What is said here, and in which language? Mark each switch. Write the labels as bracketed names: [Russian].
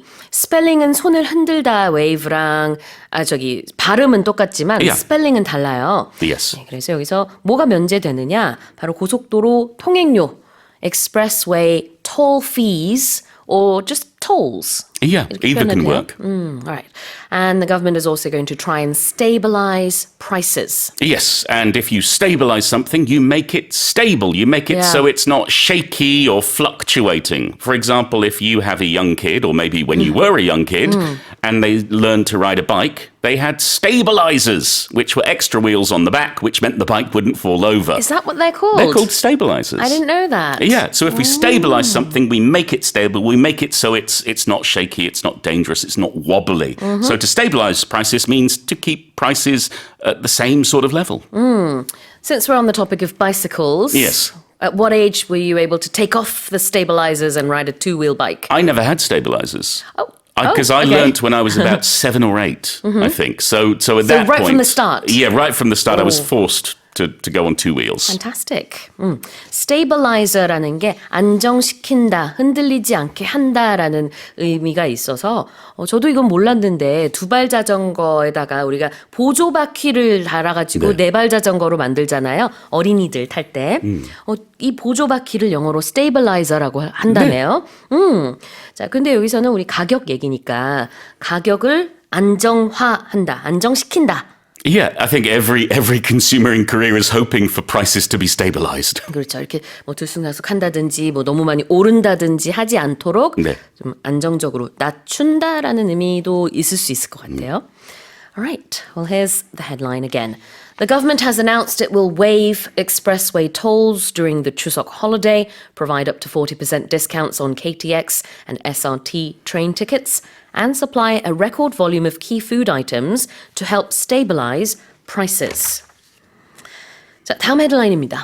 [Korean] 스펠링은 손을 흔들다 waive랑 발음은 똑같지만 스펠링은 달라요. [English] Yes. [Korean] 네, 그래서 여기서 뭐가 면제되느냐? 바로 고속도로 통행료, [English] expressway toll fees, or just tolls. Yeah, either can work. All right. And the government is also going to try and stabilize prices. Yes, and if you stabilize something, you make it stable. You make it so it's not shaky or fluctuating. For example, if you have a young kid, or maybe when you were a young kid, and they learned to ride a bike, they had stabilizers, which were extra wheels on the back, which meant the bike wouldn't fall over. Is that what they're called? They're called stabilizers. I didn't know that. Yeah, so if we stabilize something, we make it stable. We make it so it's not shaky, it's not dangerous, it's not wobbly. So to stabilize prices means to keep prices at the same sort of level. Since we're on the topic of bicycles, at what age were you able to take off the stabilizers and ride a two-wheel bike? I never had stabilizers. Because I okay. learnt when I was about 7 or 8, I think. So at that right point, from the start? Yeah, right from the start, I was forced to go on two wheels. Fantastic. [Korean] Stabilizer라는 게 안정시킨다, 흔들리지 않게 한다라는 의미가 있어서 저도 이건 몰랐는데 두발 자전거에다가 우리가 보조 바퀴를 달아가지고 네발 자전거로 만들잖아요. 어린이들 탈 때. 이 보조 바퀴를 영어로 stabilizer라고 한다네요. 자, 근데 여기서는 우리 가격 얘기니까 가격을 안정화한다, 안정시킨다. [English] Yeah, I think every consumer in Korea is hoping for prices to be stabilized. [Korean] 그렇죠. 이렇게 뭐 들쑥날쑥한다든지 뭐 너무 많이 오른다든지 하지 않도록 네. 좀 안정적으로 낮춘다라는 의미도 있을 수 있을 것 같아요. [English] All right. Well, here's the headline again. The government has announced it will waive expressway tolls during the Chusok holiday, provide up to 40% discounts on KTX and SRT train tickets, and supply a record volume of key food items to help stabilize prices. [Korean] 자, 다음 헤드라인입니다.